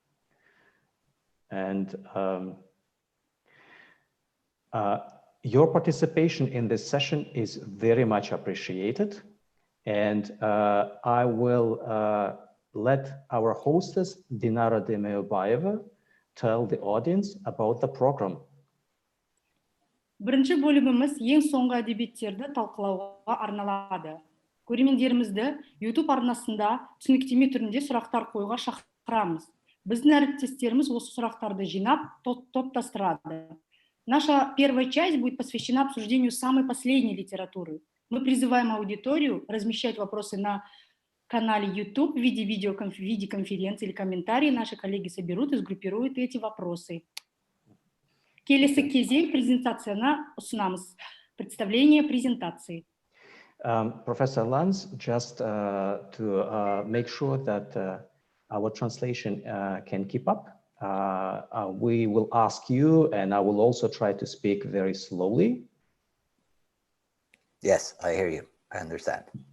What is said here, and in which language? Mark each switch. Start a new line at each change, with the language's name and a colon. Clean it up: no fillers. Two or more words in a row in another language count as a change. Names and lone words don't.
English: And your participation in this session is very much appreciated. And I will let our hostess, Dinara Demeubayeva, tell the audience about the program.
Kazakh: Бірінші бөліміміз ең соңғы әдебиеттерді талқылауға арналады. Көрермендерімізді YouTube арнасында түсініктеме түрінде сұрақтар қоюға шақырамыз. Біздің әріптестеріміз осы сұрақтарды жинап, топтастырады.
Russian: Наша первая часть будет посвящена обсуждению самой последней литературы. Мы призываем аудиторию размещать вопросы на канале YouTube в виде видеоконференции или комментарии. Наши коллеги соберут и сгруппируют эти вопросы.
Kazakh: Келесі кезең презентацияны ұсынамыз.
Russian: Представление презентации.
English: Professor Lanz, just to make sure that our translation can keep up, we will ask you, and I will also try to speak very slowly. Yes, I hear you. I understand.